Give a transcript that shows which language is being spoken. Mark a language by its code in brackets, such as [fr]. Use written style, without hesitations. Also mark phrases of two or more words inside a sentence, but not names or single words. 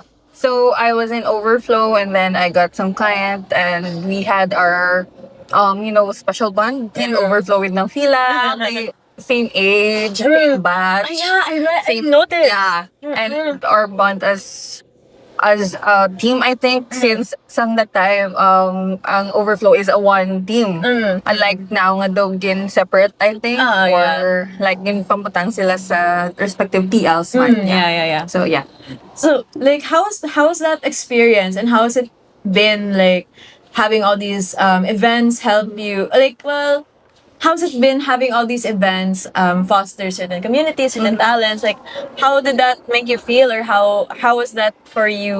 [en] So I was in overflow, and then I got some client, and we had our special bond in overflow with Nafila. Like, same age, same batch. Yeah, I Same, noticed. yeah, and our bond as a team, I think, since some that time, ang overflow is a one team. Unlike now [hil] nga daw gin separate, [en] I think, or like [hil] gin pamputang sila sa [en] respective TLs [hil] man. [en] Yeah. So yeah. So, like, how's that experience, and how has it been like having all these events help you? Like, well, how's it been having all these events foster certain communities, certain talents? Like, how did that make you feel, or how was that for you?